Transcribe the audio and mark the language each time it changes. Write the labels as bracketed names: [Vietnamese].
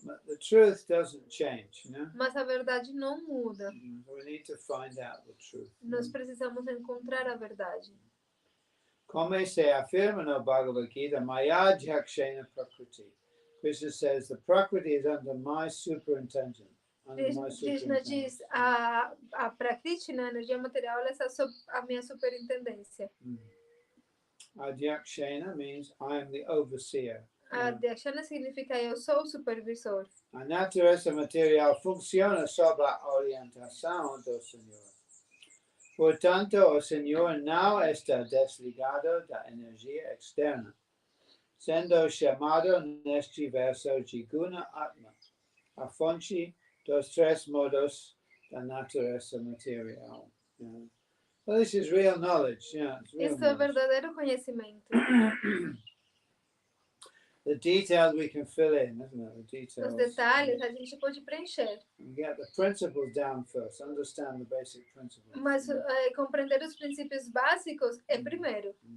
[English] But the truth doesn't change, you know? [Portuguese] Mas a verdade não muda. [English] We need to find out the truth. [Portuguese] Nós precisamos encontrar a verdade. Como se afirma no Bhagavad Gita, Maya Jakshena Prakriti. [English] Krishna says, the Prakriti is under my superintendence. [Portuguese] Krishna diz, a Prakriti, a energia material, ela está sob a minha superintendência. [English] Adhyakshena means I am the overseer. [Portuguese] Adhyakshena significa eu sou o supervisor. A natureza material funciona sob a orientação do Senhor. Portanto, o Senhor não está desligado da energia externa, sendo chamado neste verso de Guna Atma, a fonte dos três modos da natureza material. [English] So this is real knowledge. [Portuguese] Isso é verdadeiro conhecimento. [English] The details we can fill in, isn't it? The details. [Portuguese] Os detalhes a gente pode preencher. [English] We get the principles down first. Understand the basic principles. [Portuguese] Mas compreender os princípios básicos é primeiro.